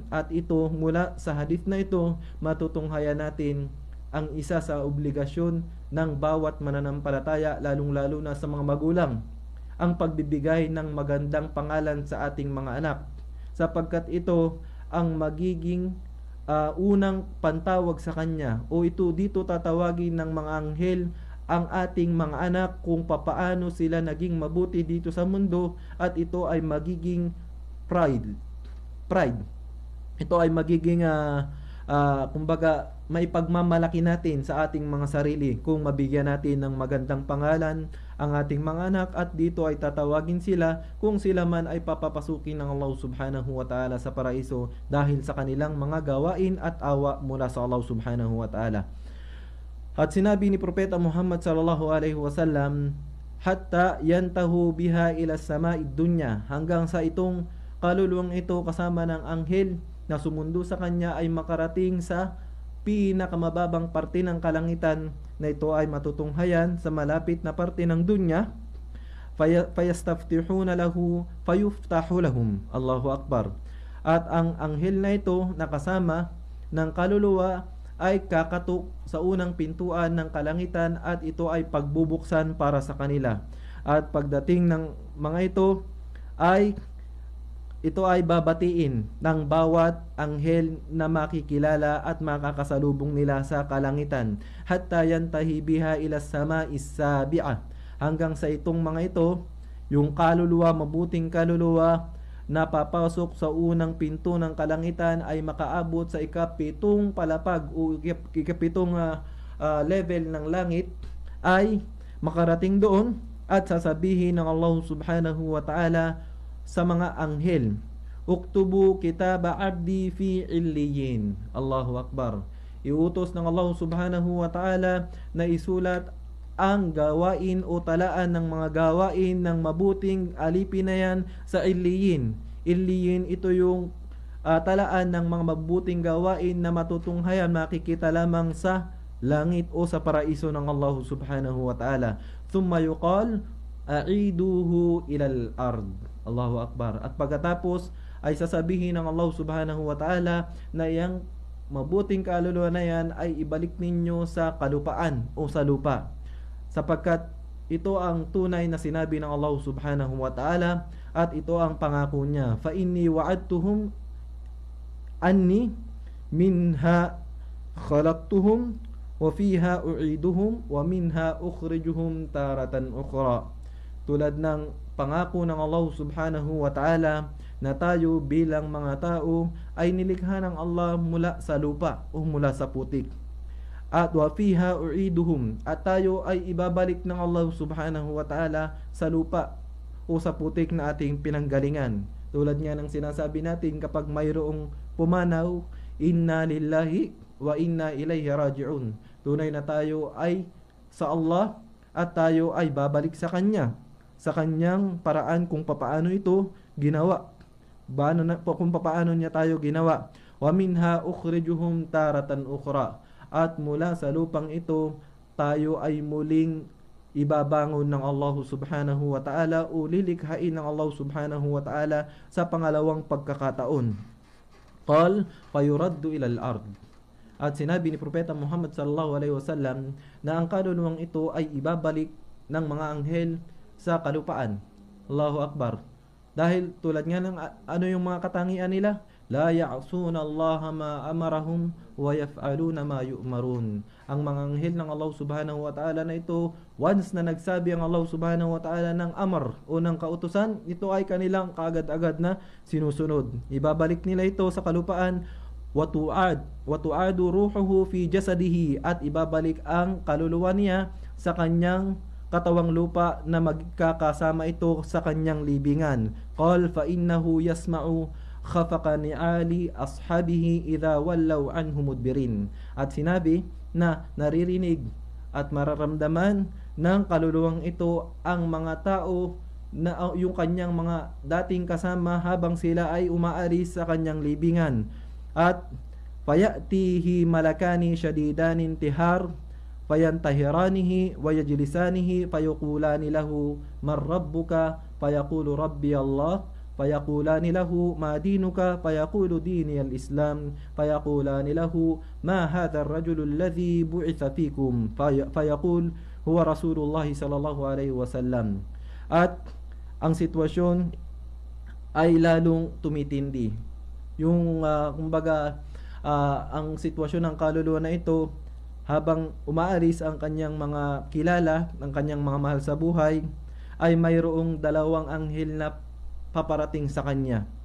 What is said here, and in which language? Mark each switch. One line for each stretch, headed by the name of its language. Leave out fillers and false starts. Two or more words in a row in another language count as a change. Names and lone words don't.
Filipino: At ito, mula sa hadith na ito, matutunghayan natin ang isa sa obligasyon ng bawat mananampalataya, lalong-lalo na sa mga magulang, ang pagbibigay ng magandang pangalan sa ating mga anak, sapagkat ito ang magiging unang pantawag sa kanya, o ito dito tatawagin ng mga anghel ang ating mga anak kung papaano sila naging mabuti dito sa mundo, at ito ay magiging pride. Ito ay magiging kumbaga may pagmamalaki natin sa ating mga sarili kung mabigyan natin ng magandang pangalan ang ating mga anak, at dito ay tatawagin sila kung sila man ay papapasukin ng Allah
Arabic: سبحانه وتعالى
Filipino: sa paraiso dahil sa kanilang mga gawain at awa mula sa Allah
Arabic: سبحانه وتعالى.
Filipino: At sinabi ni Propeta Muhammad
Arabic: صلى الله عليه وسلم حتى ينتهى بها إلى سماء الدنيا,
Filipino: hanggang sa itong kaluluwang ito kasama ng anghel na sumundo sa kanya ay makarating sa pinakamababang parte ng kalangitan, na ito ay matutunghayan sa malapit na parte ng dunya.
Arabic: فيستفتحون له فيفتح لهم. الله أكبر.
Filipino: At ang anghel na ito na kasama ng kaluluwa ay kakatok sa unang pintuan ng kalangitan, at ito ay pagbubuksan para sa kanila. At pagdating ng mga ito ay babatiin ng bawat anghel na makikilala at makakasalubong nila sa kalangitan,
Arabic: حتى ينتهى بها إلى السماء السابعة,
Filipino: hanggang sa itong mga ito, yung kaluluwa, mabuting kaluluwa na papasok sa unang pinto ng kalangitan, ay makaabot sa ikapitong palapag o ikapitong level ng langit, ay makarating doon at sasabihin ng Allah
Arabic: سبحانه وتعالى
Filipino: sa mga anghel,
Arabic: اكتبوا كتاب عبدي في عليين. الله أكبر.
Filipino: Iutos ng Allah
Arabic: سبحانه وتعالى
Filipino: na isulat ang gawain o talaan ng mga gawain ng mabuting alipin na yan sa illiyin. Illiyin, ito yung talaan ng mga mabuting gawain na matutunghayan, makikita lamang sa langit o sa paraiso ng Allah
Arabic: سبحانه وتعالى. ثم يقال أعيدوه إلى الأرض. الله أكبر.
Filipino: At pagkatapos ay sasabihin ng Allah
Arabic: سبحانه وتعالى
Filipino: na iyang mabuting kaluluwa na yan ay ibalik ninyo sa kalupaan o sa lupa, sapagkat ito ang tunay na sinabi ng Allah
Arabic: سبحانه وتعالى,
Filipino: at ito ang pangako niya,
Arabic: فإني وعدتهم أني منها خلقتهم وفيها أعيدهم ومنها أخرجهم تارة أخرى.
Filipino: Tulad ng pangako ng Allah
Arabic: سبحانه وتعالى
Filipino: na tayo bilang mga tao ay nilikha ng Allah mula sa lupa o mula sa putik.
Arabic: At وفيها أعيدهم,
Filipino: at tayo ay ibabalik ng Allah
Arabic: سبحانه وتعالى
Filipino: sa lupa o sa putik na ating pinanggalingan. Tulad nga ng sinasabi natin kapag mayroong pumanaw,
Arabic: إنا لله وإنا إليه راجعون.
Filipino: Tunay na tayo ay sa Allah at tayo ay babalik sa Kanya, sa Kanyang paraan kung papaano ito ginawa, kung papaano niya tayo ginawa.
Arabic: ومنها أخرجهم تارة أخرى,
Filipino: at mula sa lupang ito tayo ay muling ibabangon ng Allah
Arabic: سبحانه وتعالى
Filipino: o lilikhain ng Allah
Arabic: سبحانه وتعالى
Filipino: sa pangalawang pagkakataon.
Arabic: قال فيرد إلى الأرض.
Filipino: At sinabi ni Propeta Muhammad
Arabic: صلى الله عليه وسلم
Filipino: na ang kaluluwang ito ay ibabalik ng mga anghel sa kalupaan.
Arabic: الله أكبر.
Filipino: Dahil tulad nga ng ano yung mga katangian nila,
Arabic: لا يعصون الله ما أمرهم ويفعلون ما يؤمرون.
Filipino: Ang mga anghel ng Allah
Arabic: سبحانه وتعالى
Filipino: na ito, once na nagsabi ang Allah
Arabic: سبحانه وتعالى
Filipino: ng amar o ng kautusan, ito ay kanilang kaagad-agad na sinusunod. Ibabalik nila ito sa kalupaan,
Arabic: وتعاد روحه في جسده,
Filipino: at ibabalik ang kaluluwa niya sa kanyang katawang lupa na magkakasama ito sa kanyang libingan.
Arabic: قال فإنه يسمع خفق نعال أصحابه إذا ولوا عنه مدبرين.
Filipino: At sinabi na naririnig at mararamdaman ng kaluluwang ito ang mga tao na yung kanyang mga dating kasama habang sila ay umaalis sa kanyang libingan.
Arabic: At فيأتيه ملكان شديدا الانتهار فينتهرانه ويجلسانه فيقولان له من ربك فيقول ربي الله فيقولان له ما دينك فيقول ديني الإسلام فيقولان له ما هذا الرجل الذي بعث فيكم فيقول هو رسول الله صلى الله عليه وسلم.
Filipino: At ang sitwasyon ay lalong tumitindi. Yung kumbaga ang sitwasyon ng kaluluwa na ito habang umaalis ang kanyang mga kilala, ang kanyang mga mahal sa buhay, ay mayroong dalawang anghel na paparating sa kanya.